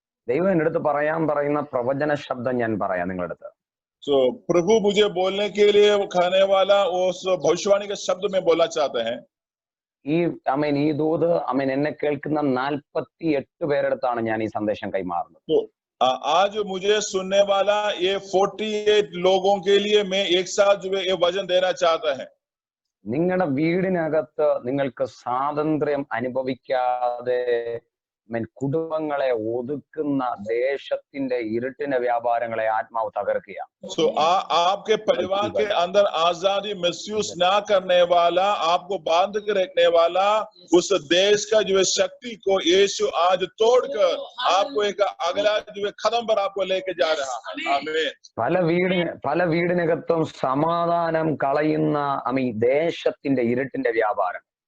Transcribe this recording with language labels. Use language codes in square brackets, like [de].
[ml] ദൈവം എൻ്റെ അടുത്ത് പറയുന്ന പ്രവചന ശബ്ദം ഞാൻ പറയാം നിങ്ങളുടെ അടുത്ത്. [hi] तो प्रभु मुझे बोलने के लिए खाने वाला उस भविष्यवाणी के शब्द में बोलना चाहते हैं. [ml] ഈ ദൂത് എന്നെ കേൾക്കുന്ന 48 പേരെടുത്താണ് ഞാൻ ഈ സന്ദേശം കൈമാറുന്നത്. [hi] आज मुझे सुनने वाला ये 48 लोगों के लिए मैं एक साथ जो है ये वचन देना चाहता है। [ml] നിങ്ങളുടെ വീടിനകത്ത് നിങ്ങൾക്ക് സ്വാതന്ത്ര്യം അനുഭവിക്കാതെ കുടുംബങ്ങളെ ഒതുക്കുന്ന ദേശത്തിന്റെ ഇരുട്ടിന്റെ വ്യാപാരങ്ങളെ ആത്മാവ് തകർക്കുക. [hi] So आपके परिवार के अंदर आजादी महसूस ना करने वाला, आपको बांध के रखने वाला उस देश का जो है शक्ति को यीशु आज तोड़कर आपको एक अगला जो है कदम पर आपको लेके जा रहा है। आमीन। [ml] പല വീടിനകത്തും സമാധാനം കളയുന്ന ദേശത്തിന്റെ ഇരുട്ടിന്റെ വ്യാപാരം.